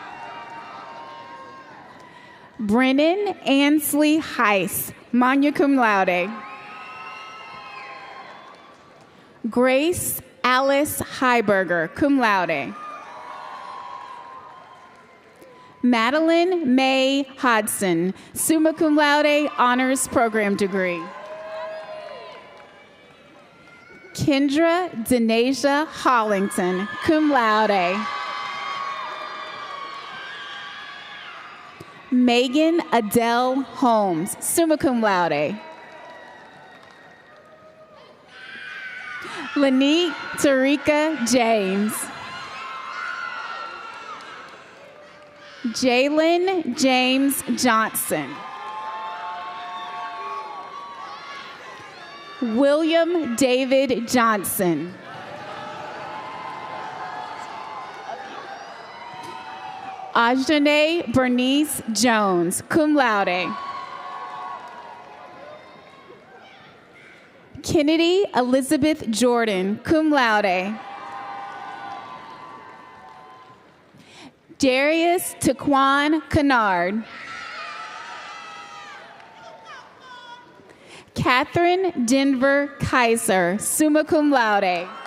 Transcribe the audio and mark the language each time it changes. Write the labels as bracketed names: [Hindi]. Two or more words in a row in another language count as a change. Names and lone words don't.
[English] Brennan Ansley Heiss, [Latin] magna cum laude. [English] Grace Alice Heiberger, [Latin] cum laude. [English] Madeline May Hodson, [Latin] summa cum laude, [English] honors program degree. Kendra Denasia Hollington, [Latin] cum laude. [English] Megan Adele Holmes, [Latin] summa cum laude. [English] Lanique Tarika James. Jalen James Johnson. William David Johnson. Ajane Bernice Jones, [Latin] cum laude. [English] Kennedy Elizabeth Jordan, [Latin] cum laude. [English] Darius Taquan Kennard. Catherine Denver Kaiser, [Latin] summa cum laude.